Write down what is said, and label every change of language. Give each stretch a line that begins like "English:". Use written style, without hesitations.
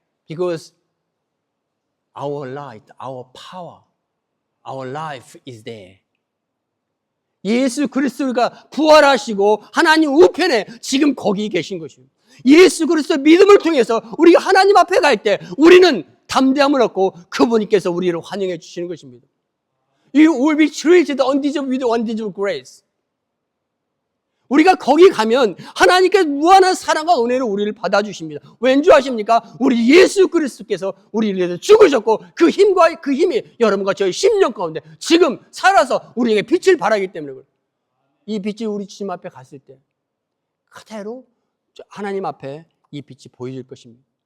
English: Because our light, our power, our life is there.
Korean: 예수 그리스도가 부활하시고 하나님 우편에 지금 거기 계신 것입니다. 예수 그리스도 믿음을 통해서 우리가 하나님 앞에 갈 때 우리는 담대함을 얻고 그분께서 우리를 환영해 주시는 것입니다.
English: You will be treated with undeserved grace.
Korean: 우리가 거기 가면 하나님께 무한한 사랑과 은혜로 우리를 받아주십니다. 왠지 아십니까? 우리 예수 그리스도께서 우리를 위해서 죽으셨고 그 힘과 그 힘이 여러분과 저희 심령 가운데 지금 살아서 우리에게 빛을 발하기 때문에 그래요. 이 빛이 우리 주님 앞에 갔을 때 그대로 하나님 앞에 이 빛이 보여질 것입니다.